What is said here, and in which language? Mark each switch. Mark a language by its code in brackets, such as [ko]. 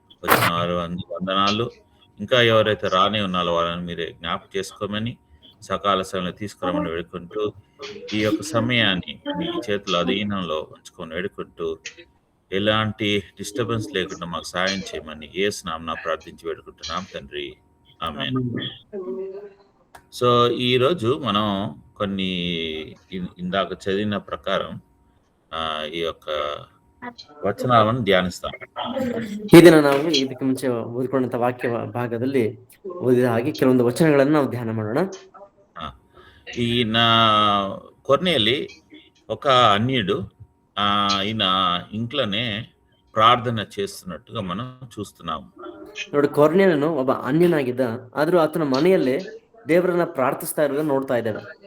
[te] వచ్చిన వారు వందనాలు. ఇంకా ఎవరైతే రానే ఉన్నారో వాళ్ళని మీరే జ్ఞాపకం చేసుకోమని సకాల సమయంలో తీసుకురామని వేడుకుంటూ ఈ యొక్క సమయాన్ని మీ చేతుల అధీనంలో ఉంచుకొని వేడుకుంటూ ఎలాంటి డిస్టర్బెన్స్ లేకుండా మాకు సాయం చేయమని యేసు నామమున ప్రార్థించి వేడుకుంటున్నాం తండ్రి, ఆమేన్. సో ఈరోజు మనం కొన్ని ఇందాక చదివిన ప్రకారం ఈ యొక్క ವಚನವನ್ನು ಧ್ಯಾನಿಸ್ತಾಂ. [kn] ಈ ದಿನ ನಾವು ಇದಕ್ಕೆ ಮುಂಚೆ ಓದಿಕೊಂಡಂತ ವಾಕ್ಯ ಭಾಗದಲ್ಲಿ ಓದಿದ ಹಾಗೆ ಕೆಲವೊಂದು ವಚನಗಳನ್ನು ನಾವು ಧ್ಯಾನ ಮಾಡೋಣ. [te] ఈయన కొర్నేలి ఒక అన్యుడు, ఈయన ఇంట్లోనే ప్రార్థన చేస్తున్నట్టుగా మనం చూస్తున్నాము. [kn] ನೋಡಿ, ಕೊರ್ನೇಲನು ಒಬ್ಬ ಅನ್ಯನಾಗಿದ್ದ, ಆದ್ರೂ ಆತನ ಮನೆಯಲ್ಲೇ ದೇವರನ್ನ ಪ್ರಾರ್ಥಿಸ್ತಾ ಇರೋದನ್ನ ನೋಡ್ತಾ ಇದ್ದೇವೆ.